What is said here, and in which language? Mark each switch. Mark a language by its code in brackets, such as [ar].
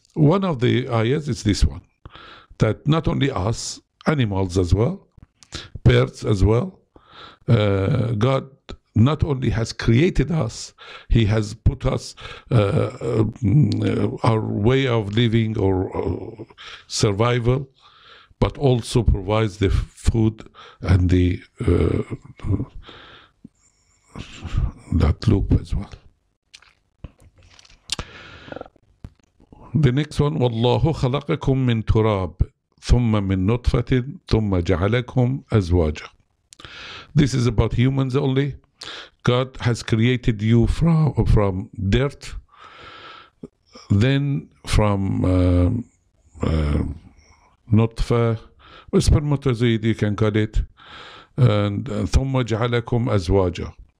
[en] One of the ayahs is this one, that not only us, animals as well, birds as well, God not only has created us, He has put us, our way of living or survival, but also provides the food and the that loop as well. The next one, [ar] وَاللَّهُ خَلَقَكُم مِّن تُرَابٍ ثُمَّ مِّن نُطْفَةٍ ثُمَّ جَعَلَكُمْ أَزْوَاجًا. [en] This is about humans only. God has created you from dirt, then from nutfa, spermatozoid, you can call it, and [ar] ثُمَّ جَعَلَكُمْ أَزْوَاجًا.